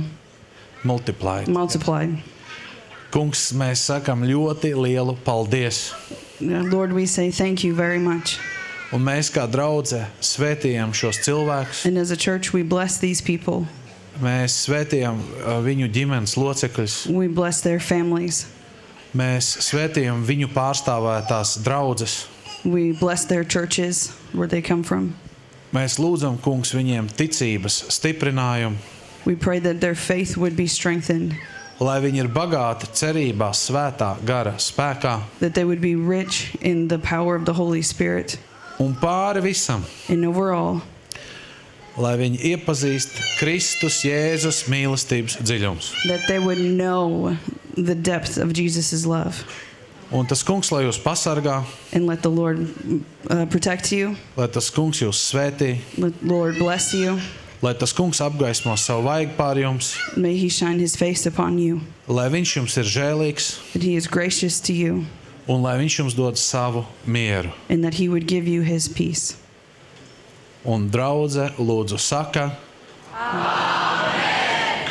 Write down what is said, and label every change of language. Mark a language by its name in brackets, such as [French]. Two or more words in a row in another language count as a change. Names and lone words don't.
[English] Multiplied. multiplied. [Latvian] Kungs, mēs sakam ļoti lielu paldies. [English] Lord, we say thank you very much. [Latvian] Un mēs kā draudze svētījam šos cilvēkus. [English] And as a church, we bless these people. [Latvian] Mēs svētījam viņu ģimenes locekļus. [English] We bless their families. [Latvian] Mēs svētījam viņu pārstāvētās draudzes. [English] We bless their churches, where they come from. [Latvian] Mēs lūdzam, Kungs, viņiem ticības stiprinājumu, [English] We pray that their faith would be strengthened, [Latvian] lai viņi ir bagāti cerībā svētā gara spēkā [English] that they would be rich in the power of the Holy Spirit, [Latvian] un pāri visam, [English] and overall, [Latvian] lai viņi iepazīst Kristus Jēzus mīlestības dziļums. [English] that they would know the depth of Jesus' love. [Latvian] Un tas Kungs, lai jūs pasargā, [English] And let the Lord protect you. [Latvian] lai tas Kungs jūs svētī, [English] Let the Lord bless you. [Latvian] lai tas Kungs apgaismo savu vaigu pār jums, [English] May He shine His face upon you. [Latvian] lai viņš jums ir žēlīgs [English] That He is gracious to you. [Latvian] un lai viņš jums dod savu mieru. [English] And that He would give you His peace. [Latvian] Un draudze lūdzu saka Amen.